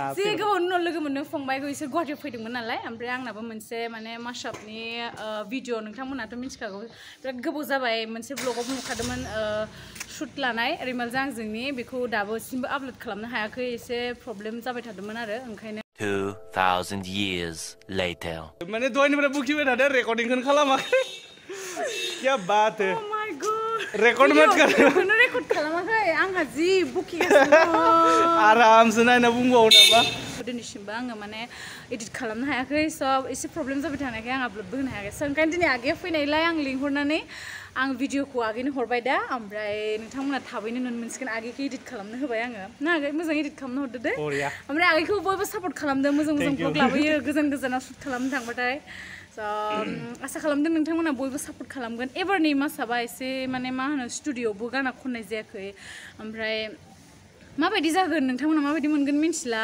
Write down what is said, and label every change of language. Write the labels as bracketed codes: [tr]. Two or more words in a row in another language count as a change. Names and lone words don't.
[brx] जे गोबावनि उनाव लोगो मोनदों फंबायखौ इसोर गुवाहाटियाव फैदोंमोन नालाय ओमफ्राय आंनाबो मोनसे माने माशापनि भिडिअ नोंथांमोनाथ' मिथिखागौ बिराद गोबाव जाबाय मोनसे ब्लगाव नुखादोंमोन शुट लानाय रिमालजों आंजोंनि बेखौ दाबोसिमबो आपल'ड खालामनो हायाखै एसे प्रब्लेम जाबाय थादोंमोन आरो ओंखायनो [en] 2000 years later. [brx] माने दहायनिफ्राय बुखिबाय थादों रेकर्डिंखौनो खालामाखै [hi] क्या बात है [en] Oh my god [hi] रेकर्ड मत कर [brx] बेखौनो रेकर्ड खालामाखै आंहा जि बुखिगासिनो आरामसो नायना बुंबावो नामा दिनैसिमबो आङो माने एडिट खालामनो हायाखै सब एसे प्रब्लेम जाबाय थानायखाय आं आपल'डबो होनो हायाखै स' ओंखायनो दिनै आगैया फैनायलाय आं लिंहरनानै आं भिडिअखौ आगैनो हरबाय दा ओमफ्राय नोंथांमोना थाबैनो नुनो मोनसिगोन आगैखौ एडिट खालामनो होबाय आङो ना आगै मोजां एडिट खालामनो हरदो दे ओमफ्राय आगैखौ बयबो सापर्ट खालामदों मोजां मोजां ब्लग लाबोयो गोजान गोजानाव शुट खालामनो थांबाथाय स' आसा खालामदों नोंथांमोना बयबो सापर्ट खालामगोन एबारनि मासाबा एसे माने मा होनो स्टुडिअ'आवबो गाना खननाय जायाखै ओमफ्राय माबायदि जागोन नोंथांमोना माबायदि मोनगोन मिन्थिला